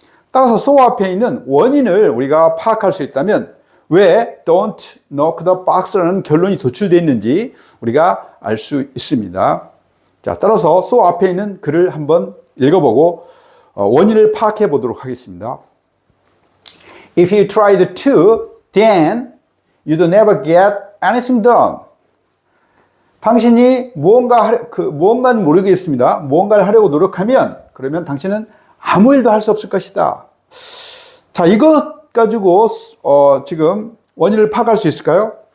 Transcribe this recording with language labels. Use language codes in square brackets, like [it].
[ko] 따라서 so 앞에 있는 원인을 우리가 파악할 수 있다면 왜 [en] don't knock the box [ko] 라는 결론이 도출되어 있는지 우리가 알 수 있습니다. 자, 따라서 so 앞에 있는 글을 한번 읽어보고 원인을 파악해 보도록 하겠습니다. [en] If you tried to, then you'd never get anything done. [ko] 당신이 무언가는 모르겠습니다. 무언가를 하려고 노력하면 그러면 당신은 아무 일도 할 수 없을 것이다. 자, 이것 가지고 지금 원인을 파악할 수 있을까요?